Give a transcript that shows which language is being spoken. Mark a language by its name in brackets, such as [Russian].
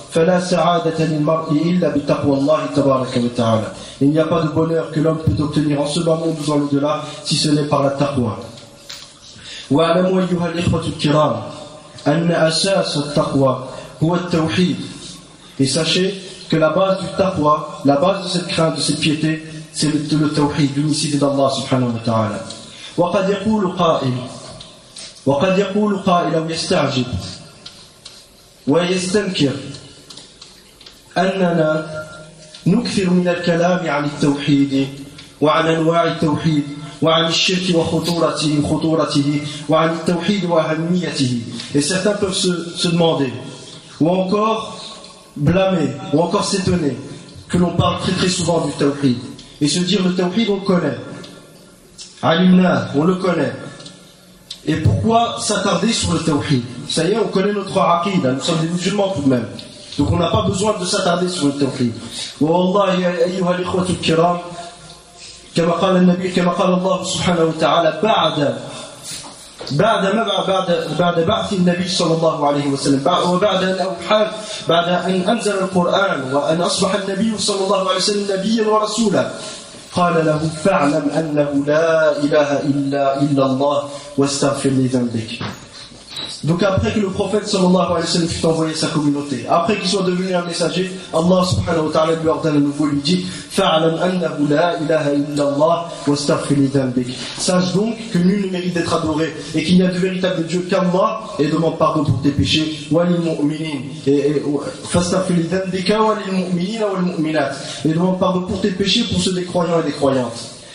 [Arabic] فلا سعادة للمرء إلا بتقوى الله تبارك وتعالى, [French] il n'y a pas de bonheur que l'homme peut obtenir en ce moment ou dans l'au-delà si ce n'est par la taqwa. [Arabic] وعلموا أيها الإخوة الكرام أن أساس التقوى هو التوحيد, [French] et sachez que la base du taqwa, la base de cette crainte, de cette piété, c'est le tawhid, l'unicité d'Allah subhanahu wa ta'ala. [Arabic] وقد يقول قائل ويستعجب ويستنكر أننا نكثر من الكلام عن التوحيد وعن أنواع التوحيد وعن الشرك وخطورته وعن التوحيد وأهميته. [French] Et certains peuvent se demander, ou encore blâmer, ou encore s'étonner que l'on parle très très souvent du tawhid, et se dire le tawhid on le connaît, alimna on le connaît, et pourquoi s'attarder sur le tawhid, ça y est on connaît notre aqid, nous sommes des musulmans tout de même, donc on n'a pas besoin de s'attarder sur le tawhid. [Arabic] Wallahi ayyuha l'ikhwatu kiram, kama qala an-nabi, kama qala Allah subhanahu wa ta'ala بعد بعث النبي صلى الله عليه وسلم وبعد أن أوحى بعد أن أنزل القرآن وأن أصبح النبي صلى الله عليه وسلم نبيا ورسولا قال له فاعلم أنه لا إله إلا الله واستغفر لذنبك. [French] Donc après que le prophète [Arabic] صلى الله عليه وسلم [French] fut envoyé à sa communauté, après qu'il soit devenu un messager, Allah subhanahu wa ta'ala lui ordonne à nouveau, lui dit [Arabic] فَعْلَمْ أَنَّهُ لَا إِلَهَ إِلَّا اللَّهِ وَاسْتَغْفِرْ لِذَنْبِكَ, [French] sache donc que nul ne mérite d'être adoré et qu'il n'y a de véritable Dieu qu'Allah, et demande pardon pour tes péchés, [Arabic] وَلِلْمُؤْمِنِينَ فَاسْتَغْفِرْ لِذَنْبِكَ وَلِلْمُؤْمِنِينَ وَالْمُؤْمِنَاتِ, [French] et demande pardon pour tes péchés pour ceux des croyants et des croyantes.